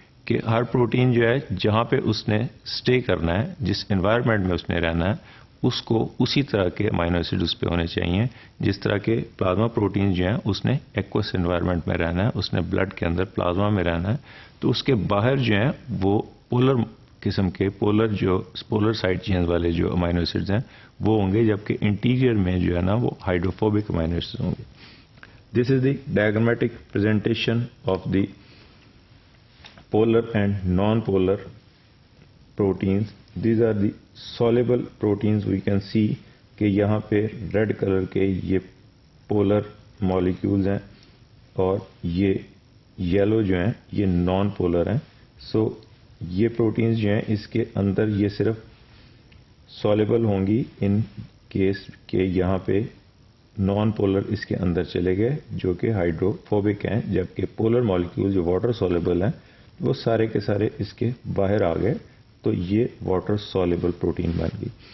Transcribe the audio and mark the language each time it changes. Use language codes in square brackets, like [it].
[ur] کہ ہر پروٹین جو ہے جہاں پہ اس نے اسٹے کرنا ہے, جس انوائرمنٹ میں اس نے رہنا ہے, اس کو اسی طرح کے امائنو ایسڈ اس پہ ہونے چاہیے جس طرح کے پلازما پروٹین جو ہیں اس نے ایکوس انوائرمنٹ میں رہنا ہے, اس نے بلڈ کے اندر پلازما میں رہنا ہے, تو اس کے باہر جو ہیں وہ پولر قسم کے پولر سائڈ چینز والے جو امائنو ایسڈز ہیں وہ ہوں گے, جبکہ انٹیریئر میں جو ہے نا وہ ہائیڈروفوبک امائنو ایسڈز ہوں گے. [en] This is the diagrammatic presentation of the polar and non-polar proteins. These are the soluble proteins. We can see [ur] کہ یہاں پہ ریڈ کلر کے یہ پولر مالیکیولز ہیں اور یہ یلو جو ہیں یہ نان پولر ہیں. سو یہ پروٹینز جو ہیں اس کے اندر یہ صرف سالبل ہوں گی ان کیس کہ یہاں پہ نان پولر اس کے اندر چلے گئے جو کہ ہائیڈروفوبک ہیں, جبکہ پولر مالیکیول جو واٹر سالبل ہیں وہ سارے کے سارے اس کے باہر آ گئے, تو یہ واٹر سالبل پروٹین بن گئی.